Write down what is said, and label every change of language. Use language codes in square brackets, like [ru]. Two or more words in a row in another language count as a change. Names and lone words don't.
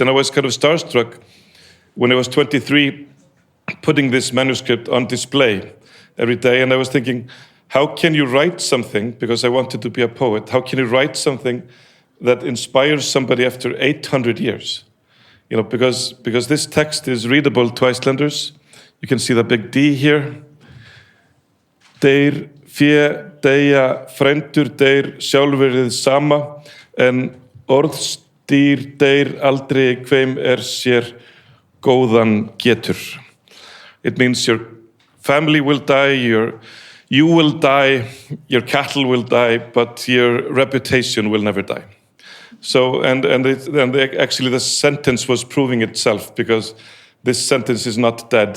[en] And I was kind of starstruck when I was 23, putting this manuscript on display every day. And I was thinking, how can you write something, because I wanted to be a poet, how can you write something that inspires somebody after 800 years? You know, because this text is readable to Icelanders. You can see the big D here. [is] Deyr, fé, deyja, frændur deyr, sjálfurðið sama, en orðstýr deyr aldrei hveim sér góðan getur. [en] It means your family will die, you will die, your cattle will die, but your reputation will never die. So, actually the sentence was proving itself, because this sentence is not dead.